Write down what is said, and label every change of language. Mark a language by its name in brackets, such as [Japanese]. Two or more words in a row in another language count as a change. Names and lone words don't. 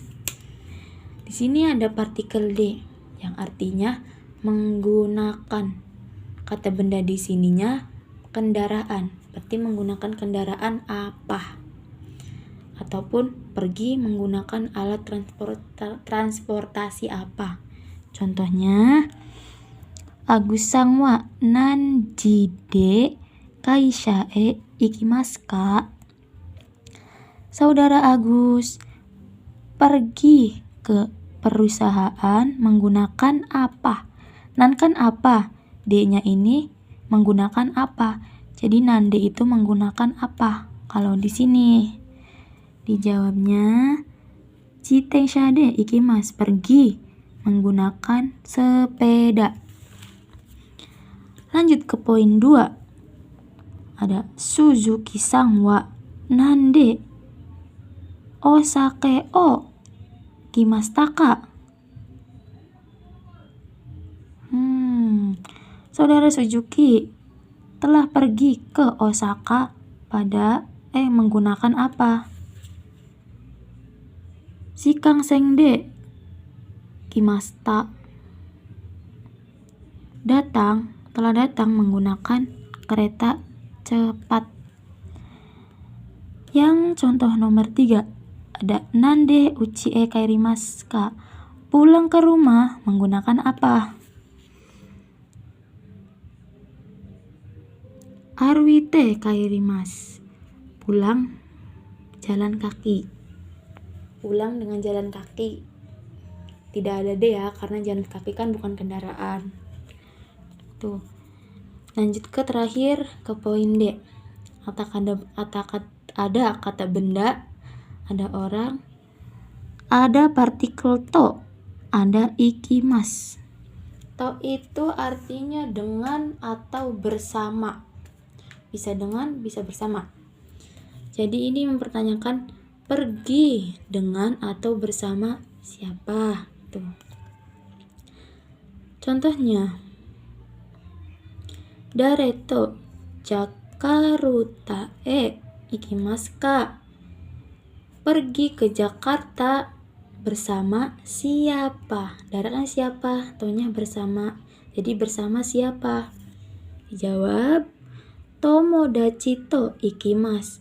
[Indonesian] Di sini ada partikel D yang artinya menggunakan. Kata benda di sininya kendaraan, berarti menggunakan kendaraan apa? Ataupun pergi menggunakan alat transportasi apa? Contohnya, [Japanese] アグスさんは何時で会社へ行きますか? [Indonesian] Saudara Agus pergi ke perusahaan menggunakan apa? Nan kan apa? D-nya ini menggunakan apa? Jadi nan D itu menggunakan apa? Kalau di sini dijawabnya [Japanese] 自転車で行きます, [Indonesian] pergi menggunakan sepeda. Lanjut ke poin 2. [Japanese] Ada 鈴木さんは何でお酒を来ましたか? [Indonesian] Saudara Suzuki telah pergi ke Osaka menggunakan apa? [Japanese] シカンセン来ました. [Indonesian] Telah datang menggunakan kereta cepat. Yang contoh nomor 3 ada [Japanese] 何で家へ帰りますか? [Indonesian] Pulang ke rumah menggunakan apa? [Japanese] 歩いて帰ります. [Indonesian] Pulang jalan kaki. Pulang dengan jalan kaki. Tidak ada D ya, karena jalan kaki kan bukan kendaraan. Tuh. Lanjut ke terakhir, ke poin D. Ada kata benda, ada orang, ada partikel to, ada ikimasu. To itu artinya dengan atau bersama. Bisa dengan, bisa bersama. Jadi ini mempertanyakan pergi dengan atau bersama siapa? Tuh. Contohnya, [Japanese] 誰とジャカルタ行きますか? [Indonesian] Pergi ke Jakarta bersama siapa? Dare kan siapa? To-nya bersama. Jadi bersama siapa? Dijawab, [Japanese] 友達と行きます.